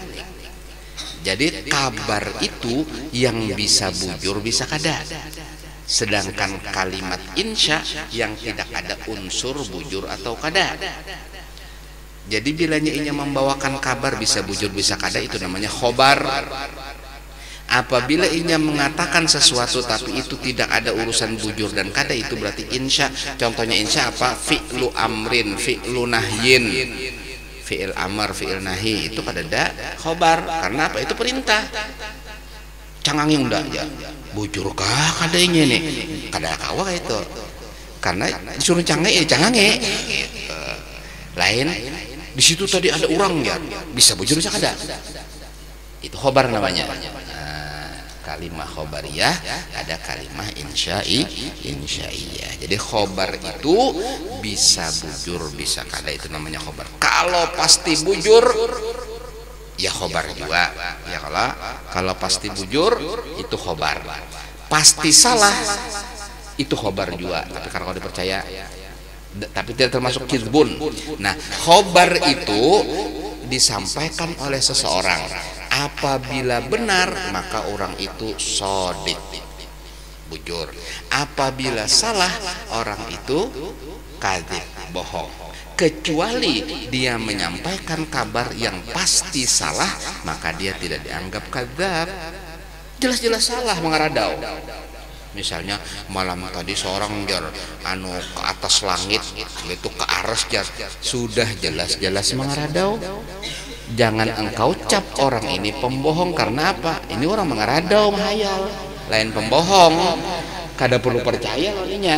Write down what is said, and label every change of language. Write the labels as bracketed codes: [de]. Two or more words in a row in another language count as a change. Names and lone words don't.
[id] Jadi kabar itu yang [bjn] bisa bujur bisa kada, [id] sedangkan kalimat insya yang tidak ada unsur bujur atau kada. [bjn] Jadi bilanya inya membawakan kabar bisa bujur bisa kada, itu namanya khobar. [id] Apabila inya mengatakan sesuatu tapi itu tidak ada urusan bujur dan kada, itu berarti insya. Contohnya insya apa? [ar] Fi'lu amrin, fi'lu nahyin, fi'il amar, fi'il nahi, [bjn] itu kada ada khobar. Karena apa? Itu perintah. Cangangyung dah ya. Bujurkah kadanya nih? Kada kawa itu. Karena disuruh cangange. Lain di situ tadi ada orang ya, bisa bujur bisa kada. [id] Itu khobar namanya. Kalimah khobariyah, ada kalimah insya'iyah. Jadi khobar itu [bjn] bisa bujur bisa kada, [id] itu namanya khobar. Kalau pasti bujur ya khobar juga ya. Kalau pasti bujur itu khobar, pasti salah itu khobar juga. Tapi kalau dipercaya, tapi tidak termasuk kizbun. Nah, khobar itu disampaikan oleh seseorang. Apabila benar maka orang itu shodiq, bujur. Apabila salah orang itu kadzib, bohong. Kecuali dia menyampaikan kabar yang pasti salah, maka dia tidak dianggap kadzab. Jelas-jelas salah, [bjn] mengaradau. [id] Misalnya malam tadi seorang jar ke atas langit itu ke aras jar, sudah jelas-jelas mengaradau. Jangan engkau cap orang ini pembohong. Karena apa? Ini orang mengaradau, menghayal. Lain pembohong, kada perlu percaya lolinya.